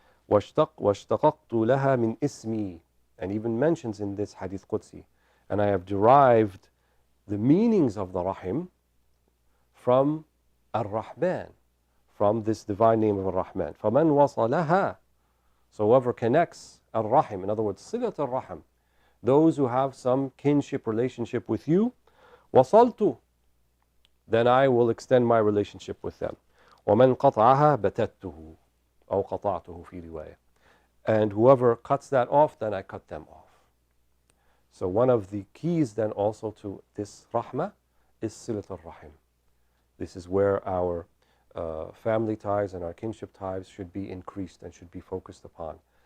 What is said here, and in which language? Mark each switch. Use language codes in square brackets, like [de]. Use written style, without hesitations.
[ar] واشتققت لها من اسمي, [en] and even mentions in this hadith Qudsi, and I have derived the meanings of the Rahim from Ar-Rahman, from this divine name of Ar-Rahman. [ar] فَمَنْ وَصَلَهَا, [en] So whoever connects al-rahim, in other words, silat al-rahim, those who have some kinship relationship with you, wasaltu, then I will extend my relationship with them. [ar] وَمَنْ قَطَعَهَا بَتَتُّهُ أو قطعته في رواية. [en] And whoever cuts that off, then I cut them off. So one of the keys then also to this rahmah is silat al-rahim. This is where our family ties and our kinship ties should be increased and should be focused upon.